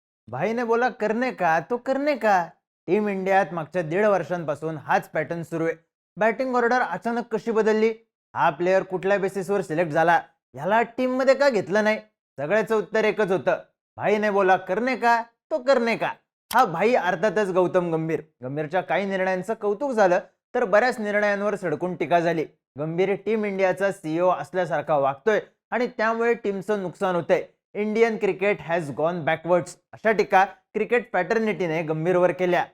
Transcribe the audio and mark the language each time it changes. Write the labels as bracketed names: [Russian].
[Hindi] भाई ने बोला करने का तो करने का. [Marathi] टीम इंडियात मागच्या 1.5 वर्षांपासून हाच पॅटर्न सुरू आहे. बॅटिंग ऑर्डर अचानक कशी बदलली? हा प्लेअर कुठल्या बेसिसवर सिलेक्ट झाला? ह्याला टीम मध्ये का घेतलं नाही? सगळ्याचं उत्तर एकच होतं. [Hindi] भाई ने बोला करने का तो करने का. [Marathi] हा भाई अर्थातच गौतम गंभीर. गंभीरच्या काही निर्णयांचं कौतुक झालं तर बऱ्याच निर्णयांवर सडकून टीका झाली. गंभीर टीम इंडियाचा सीईओ असल्यासारखा वागतोय आणि त्यामुळे टीमचं नुकसान होतंय. [English] Indian cricket has gone backwards [Marathi] अशा टीका क्रिकेट पॅटर्निटीने गंभीरवर केल्या.